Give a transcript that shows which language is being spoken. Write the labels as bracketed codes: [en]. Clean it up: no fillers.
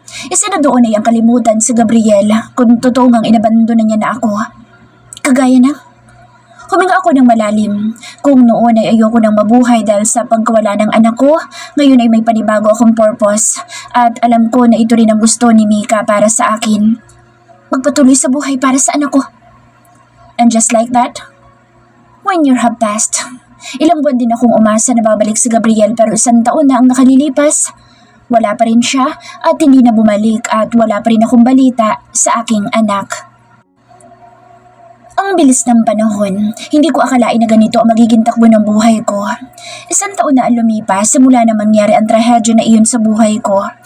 [tl] Isa na doon ay ang kalimutan si Gabriel kung totoo ngang inabandon na niya na ako. Kagaya na. Huminga ako ng malalim. Kung noon ay ayoko nang mabuhay dahil sa pagkawala ng anak ko, ngayon ay may panibago akong purpose at alam ko na ito rin ang gusto ni Mika para sa akin. Magpatuloy sa buhay para sa anak ko. [en] And just like that, 1 year have passed. [tl] Ilang buwan din akong umasa na babalik si Gabriel pero 1 taon na ang nakalilipas. Wala pa rin siya at hindi na bumalik at wala pa rin akong balita sa aking anak. Ang bilis ng panahon, hindi ko akalain na ganito ang magiging takbo ng buhay ko. 1 taon na ang lumipas simula na mangyari ang trahedya na iyon sa buhay ko.